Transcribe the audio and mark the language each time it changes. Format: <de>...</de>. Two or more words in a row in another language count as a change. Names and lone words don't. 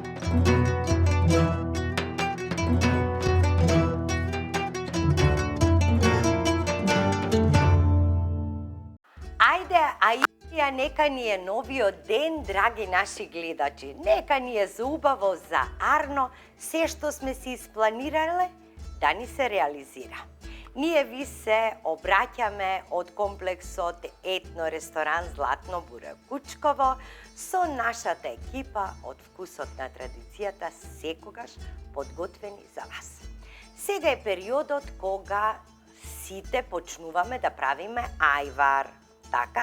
<mk>Neka ni je novio den, dragi naši gledači. Neka ni je zaubavo za Arno sve što sme si isplanirale da ni se realizira. Ние ви се обраќаме од комплексот Етно ресторан Златно буре Кучково со нашата екипа од Вкусот на традицијата секогаш подготвени за вас. Сега е периодот кога сите почнуваме да правиме ајвар, така?</mk>